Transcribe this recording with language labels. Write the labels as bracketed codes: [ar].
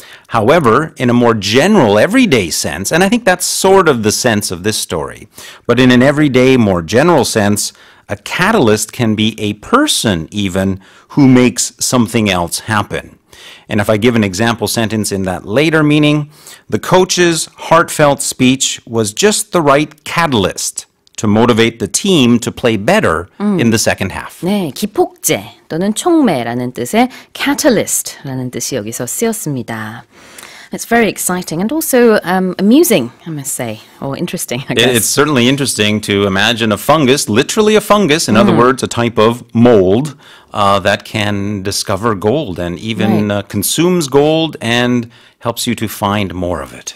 [en] However, in a more general, everyday sense, and I think that's sort of the sense of this story, but in an everyday, more general sense, a catalyst can be a person even who makes something else happen. And if I give an example sentence in that later meaning, the coach's heartfelt speech was just the right catalyst to motivate the team to play better in the second half. [ko] 네, 기폭제 또는 촉매라는 뜻의 catalyst라는 뜻이 여기서 쓰였습니다. [en] It's very exciting and also amusing, I must say, or interesting, I guess. It's certainly interesting to imagine a fungus, literally a fungus, in other words, a type of mold that can discover gold and even consumes gold and helps you to find more of it.